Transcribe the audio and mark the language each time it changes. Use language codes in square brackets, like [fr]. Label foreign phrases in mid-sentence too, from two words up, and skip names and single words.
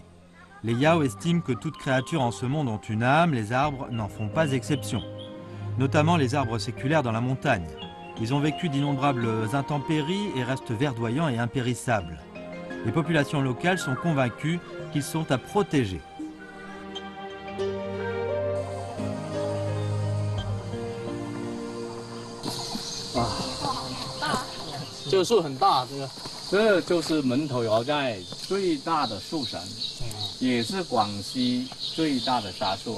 [fr] Les Yao estiment que toute créature en ce monde ont une âme, les arbres n'en font pas exception. Notamment les arbres séculaires dans la montagne. Ils ont vécu d'innombrables intempéries et restent verdoyants et impérissables. Les populations locales sont convaincues qu'ils sont à protéger. [zh] 这个树很大，这就是门头窑寨最大的树神，也是广西最大的杉树王。